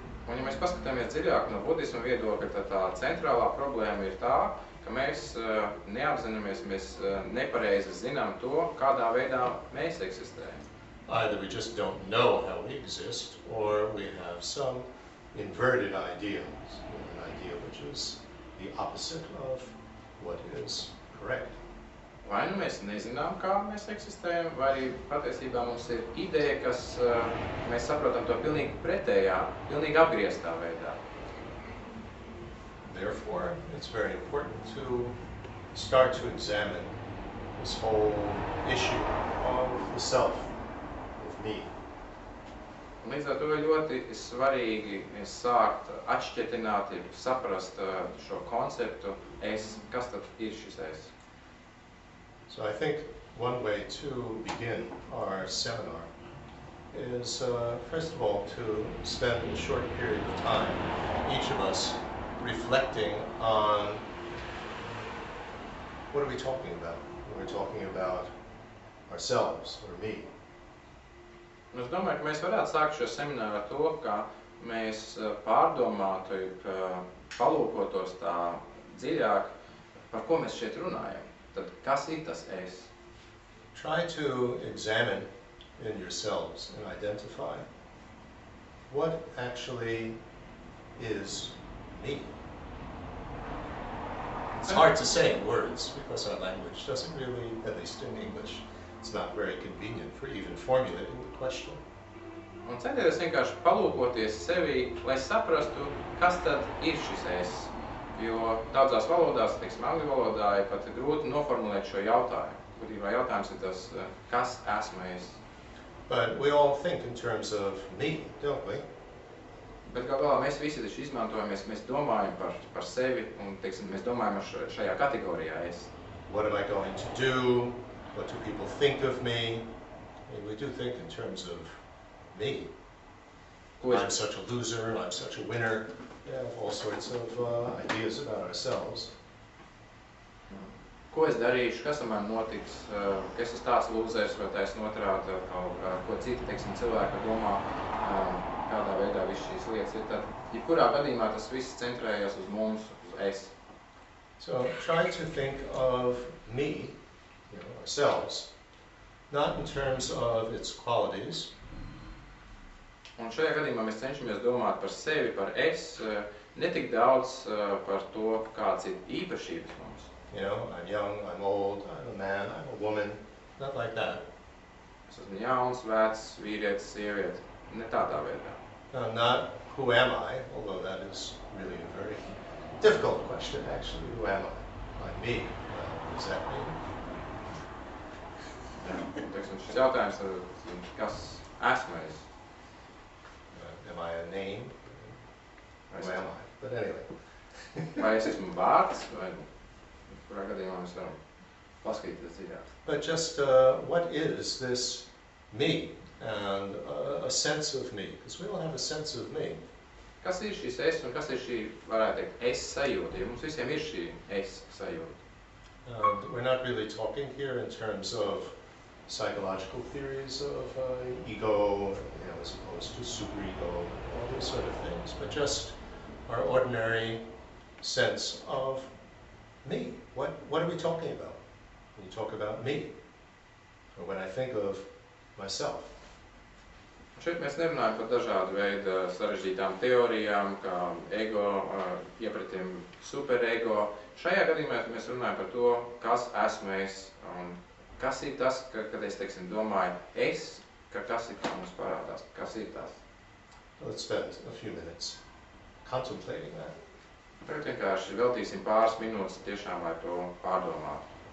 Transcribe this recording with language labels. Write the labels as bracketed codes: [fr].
[lv] Un ja mēs paskatāmies dziļāk no budisma viedokļa, tad tā centrālā problēma ir tā, ka mēs neapzināmies, mēs nepareizi zinām to, kādā veidā mēs eksistējam. [en] Either we just don't know how we exist, or we have some inverted ideas, an idea which is the opposite of what is correct. [lv] Vai nu mēs nezinām, kā mēs eksistējam, vai arī patiesībā mums ir ideja, kas mēs saprotam to pilnīgi pretējā, pilnīgi apgrieztā veidā. [en] Therefore, it's very important to start to examine this whole issue of the self, of me. [lv] Līdz ar to ir ļoti svarīgi sākt atšķetināt, saprast šo konceptu es, kas tad ir šis es. [en] So I think one way to begin our seminar is, first of all, to spend a short period of time, each of us, reflecting on what are we talking about when we're talking about ourselves or me. [lv] Un es domāju, ka mēs varētu sākt šo semināru ar to, ka mēs pārdomātu, palūkotos tā dziļāk, par ko mēs šeit runājam. Tad kas ir tas es? [en] Try to examine in yourselves and identify what actually is me. It's hard to say in words because our language doesn't really, at least in English, it's not very convenient for even formulating the question. [lv] Un centieties vienkārši palūkoties sevī, lai saprastu, kas tad ir šis es. Jo daudzās valodās, teiksim, angļu valodā, ir pat grūti noformulēt šo jautājumu. Būtībā jautājums ir tas, kas esmu es. [en] But we all think in terms of me, don't we? [lv] Bet kā galā mēs visi taču izmantojamies, mēs domājam par sevi un, teiksim, mēs domājam šajā kategorijā es. [en] What am I going to do? What do people think of me? I mean, we do think in terms of me. I'm such a loser, I'm such a winner. We have all sorts of ideas about ourselves. [lv] Ko es darīšu, kas ar mani notiks, ka es esmu tāds lūzers vai taisn otrādi, ko citi, teiksim, cilvēki domā, kādā veidā viss šīs lietas ir. Tad, jebkurā gadījumā tas viss centrējās uz mums, uz es. [en] So try to think of me, ourselves, not in terms of its qualities. [lv] Un šajā gadījumā mēs cenšamies domāt par sevi, par es, netik daudz par to, kāds ir īpašības mums. [en] I'm young, I'm old, I'm a man, I'm a woman, not like that. [lv] Es esmu jauns, vecs, vīrietis, sieviete, ne tādā veidā. [en] Not who am I, although that is really a very difficult question, actually. Who am I? I'm me. What does that mean? [lv] Teiksim, šis jautājums ir, kas esmu es? [en] Am I a name? Who am I? But anyway. [lv] Vai es esmu vārds, vai kurā gadījumā mēs varam paskatīties dziļāk. [en] But just what is this me and a sense of me? Because we all have a sense of me. [lv] Kas ir šis es un kas ir šī, varētu teikt, es sajūta? Jo mums visiem ir šī es sajūta. [en] We're not really talking here in terms of psychological theories of ego, as opposed to superego, all those sort of things, but just our ordinary sense of me. What are we talking about when you talk about me? Or when I think of myself? [lv] Šeit mēs nerunājam par dažādu veidu sarežģītām teorijām, kā ego, iepratim superego. Šajā gadījumā mēs runājam par to, kas esmu es un kas ir tas, kad es, teiksim, domāju es, ka kas ir kā mums parādās, kas ir tas. [en] Let's spend a few minutes contemplating that. [lv] Tagad vienkārši veltīsim pāris minūtes tiešām, lai to pārdomātu.